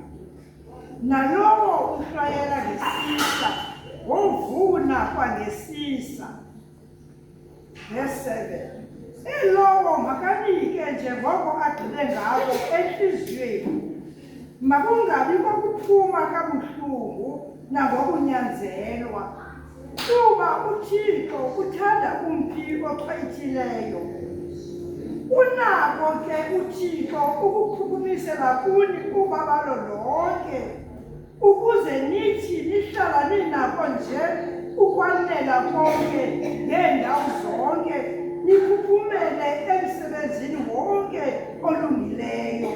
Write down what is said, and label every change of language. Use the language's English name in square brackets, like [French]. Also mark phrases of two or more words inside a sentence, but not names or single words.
[Xhosa] Nalowo uhlwayela ngesisa wovuna kwangesisa. [English] Verse 7. [Xhosa] Ilowo makanike njengoko agcine ngako enhliziyweni. Makungabi kokuphuma kabuhlungu nangokunyanzelwa. Kuba uThixo uthanda umphi ochwayithileyo. Unako ke uThixo ukukhukumisela kuni ubabalo lonke, ukuze nithi nihlala ninako nje ukwanela konke ngeendawo zonke, nikhuphumele emsebenzini wonke olungileyo.